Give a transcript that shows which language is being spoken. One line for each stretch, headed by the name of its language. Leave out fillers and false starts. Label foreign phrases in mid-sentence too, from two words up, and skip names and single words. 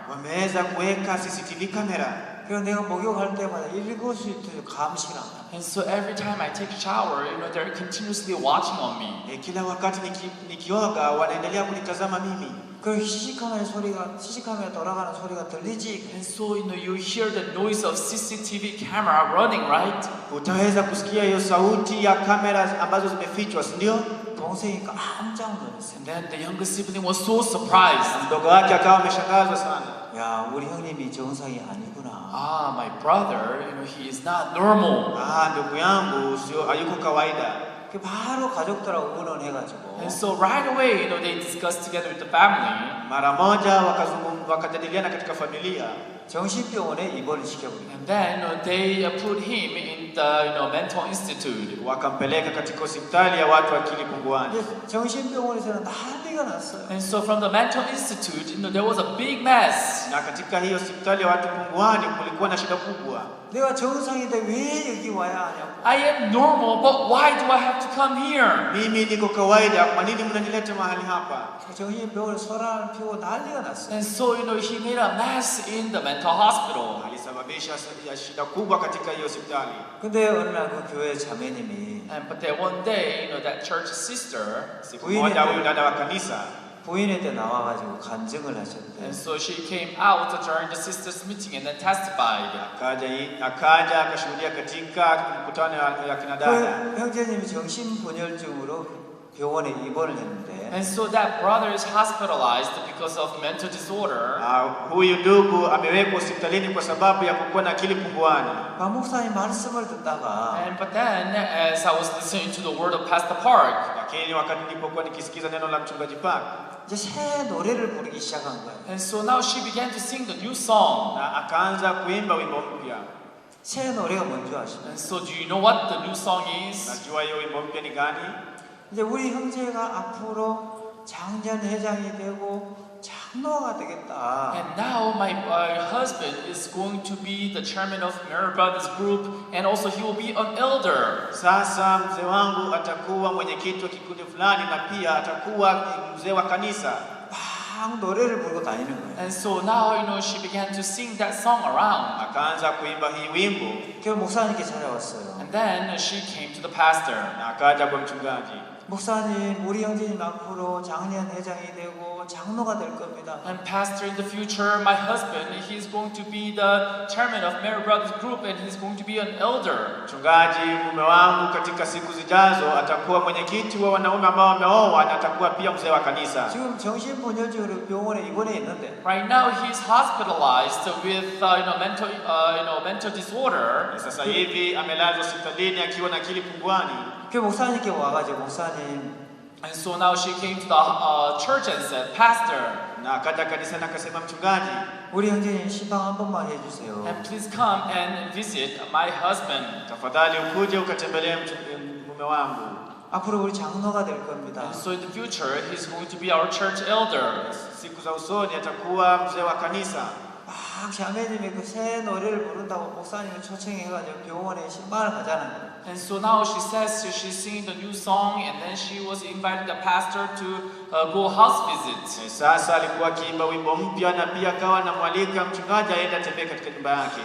Swahili: wameweza kuweka CCTV kamera.
Korean: 그래서 내가 목욕할 때마다 일거수일투족 감시를 한다.
English: And so every time I take a shower, they're continuously watching on me.
Swahili: Kila wakati nikioga wanaendelea kunitazama mimi.
Korean: 그 CC 카메라 돌아가는 소리가 들리지.
English: And so you hear the noise of CCTV camera running, right?
Swahili: Utaweza kusikia hiyo sauti ya kamera ambazo zimefichwa, si ndio?
Korean: 동생이 깜짝 놀랐어.
English: And then the younger sibling was so surprised.
Swahili: Mdogo wake akawa ameshangazwa sana.
Korean: 야, 우리 형님이 정상이 아니구나.
English: Ah, my brother, he is not normal.
Swahili: Ndugu yangu sio hayuko kawaida.
Korean: 그 바로 가족들하고 의논해가지고.
English: And so right away, they discussed together with the family.
Swahili: Mara moja wakajadiliana katika familia.
Korean: 정신병원에 입원을 시켜버린.
English: And then they put him in the mental institute.
Swahili: Wakampeleka katika hospitali ya watu akili punguani.
Korean: 정신병원에서는 난리가 났어요.
English: And so from the mental institute, there was a big mess.
Swahili: Na katika hiyo hospitali ya watu punguani kulikuwa na shida kubwa.
Korean: 내가 정상인데 왜 여기 와야 하냐고.
English: I am normal, but why do I have to come here?
Swahili: Mimi niko kawaida, kwa nini mnanileta mahali hapa?
Korean: 정신병원에 소란을 피우고 난리가 났어요.
English: And so he made a mess in the mental hospital.
Swahili: Alisababisha shida kubwa katika hiyo hospitali.
Korean: 근데 어느 날 그 교회 자매님이
English: But then one day, that church sister,
Swahili: Siku moja huyu dada wa kanisa
Korean: 부인한테 나와가지고 간증을 하셨대.
English: and so she came out during the sisters meeting and then testified.
Swahili: akaja akashuhudia katika mkutano ya kina dada.
Korean: 그 형제님이 정신분열증으로 병원에 입원을 했는데.
English: And so that brother is hospitalized because of mental disorder.
Swahili: Huyu ndugu amewekwa hospitalini kwa sababu ya kuwa na akili punguani.
Korean: 목사님 말씀을 듣다가.
English: But then, as I was listening to the word of Pastor Park,
Swahili: lakini wakati nilipokuwa nikisikiza neno la mchungaji Park,
Korean: 이제 새 노래를 부르기 시작한 거예요.
English: and so now she began to sing the new song.
Swahili: na akaanza kuimba wimbo mpya.
Korean: 새 노래가 뭔지 아시나요?
English: And so do you know what the new song is?
Swahili: Najua hiyo wimbo mpya ni gani?
Korean: 이제 우리 형제가 앞으로 장년 회장이 되고 장로가 되겠다.
English: And now my husband is going to be the chairman of Mary Brothers Group, and also he will be an elder.
Swahili: Sasa mzee wangu atakuwa mwenyekiti wa kikundi fulani na pia atakuwa mzee wa kanisa.
Korean: 막 노래를 부르고 다니는 거예요.
English: And so now she began to sing that song around.
Swahili: Akaanza kuimba hii wimbo.
Korean: 결국 목사님께 찾아왔어요.
English: And then she came to the pastor.
Swahili: Na akaja kwa mchungaji.
Korean: 목사님, 우리 형제님 앞으로 장년 회장이 되고 장로가 될 겁니다.
English: And pastor, in the future, my husband, he is going to be the chairman of Mary Brothers Group, and he's going to be an elder.
Swahili: Mchungaji, mume wangu katika siku zijazo atakuwa mwenyekiti wa wanaume ambao wameoa na atakuwa pia mzee wa kanisa.
Korean: 지금 정신분열증으로 병원에 입원해 있는데.
English: Right now, he's hospitalized with mental disorder.
Swahili: Sasa hivi amelazwa hospitalini akiwa na akili punguani.
Korean: 그 목사님께 와가지고 목사님.
English: And so now she came to the church and said, Pastor,
Swahili: na akaja kanisani akasema, mchungaji,
Korean: 우리 형제님 시방 한 번만 해주세요.
English: and please come and visit my husband.
Swahili: Tafadhali ukuje ukatembelee mume wangu.
Korean: 앞으로 우리 장로가 될 겁니다.
English: And so in the future, he's going to be our church elder.
Swahili: Siku za usoni atakuwa mzee wa kanisa.
Korean: 막 자매님이 그 새 노래를 부른다고 목사님을 초청해가지고 병원에 신방을 가자는 거예요.
English: And so now she says she's singing the new song, and then she was inviting the pastor to go house visit.
Swahili: Sasa alikuwa akiimba wimbo mpya na pia akawa anamwalika mchungaji aende atembee katika nyumba yake.